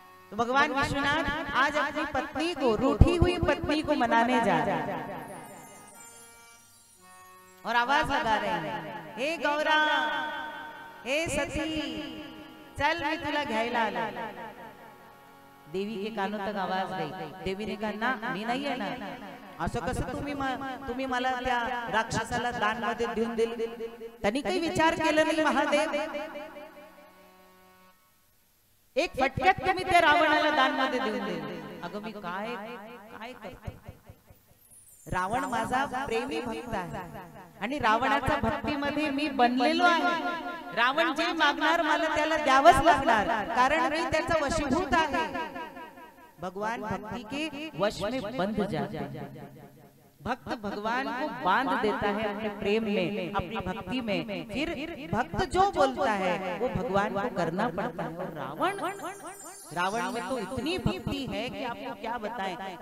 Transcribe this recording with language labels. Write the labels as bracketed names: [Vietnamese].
[Hindi] तो भगवान विश्वनाथ आज अपनी पत्नी को, रूठी हुई पत्नी को मनाने जा रहे हैं और आवाज लगा रहे हैं, हे गौरा, हे सती, [Marathi] चल मैं तुला घ्यायला आला। [Hindi] देवी के कानों तक आवाज गई। देवी ने कहा ना, [Marathi] मी नाही येणार। असं कसं तुम्ही मला त्या राक्षसाला दान मध्ये देऊन दिले? त्यांनी काही विचार केला नाही महादेव। एक फटक्यात तुम्ही त्या रावणाला दान मध्ये देऊन दिले। अगं मी काय करते? रावण माझा प्रेमी भक्त आहे आणि रावणाच्या भक्तीमध्ये मी बनलेलो आहे। रावण जे मागणार मला त्याला द्यावंच लागणार, कारण मी त्याचा वशीभूत आहे। [Hindi] भगवान भक्ति के वश में बंध जाते हैं। भक्त भगवान को बांध देता है अपने प्रेम में, अपनी भक्ति में। फिर भक्त जो बोलता है वो भगवान को करना पड़ता है। और रावण में तो इतनी भक्ति है कि आपको क्या बताएं।